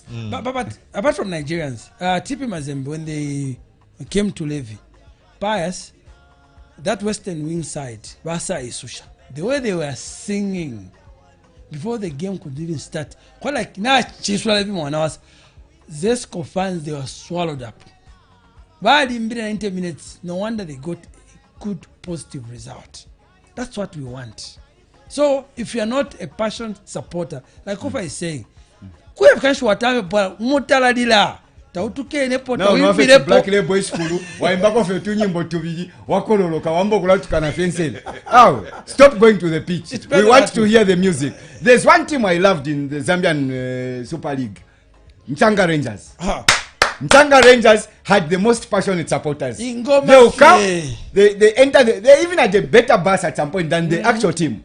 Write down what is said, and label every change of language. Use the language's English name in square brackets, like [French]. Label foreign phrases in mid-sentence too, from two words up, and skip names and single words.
[English] But apart from Nigerians, TP Mazembe, when they came to Levy, Pius, that western wing side, Basa Isusha, the way they were singing before the game could even start, quite like now, everyone else, Zesco fans, they were swallowed up. But in 90 minutes, no wonder they got a good positive result. That's what we want. So if you are not a passionate supporter, like Kofa is saying, [Bemba] kuya kanshi watame pa mutaladila tautuke nepo tawimbirepo Black Label School waimbako fe tunyimbo tubiri wakololoka wambo kulatukana fensel. [English] Oh, stop going to the pitch. We want to hear the music. There's one team I loved in the Zambian Super League. Mchanga Rangers. Mchanga Rangers had the most passionate supporters. They will come, they enter, they even had a better bus at some point than the actual team.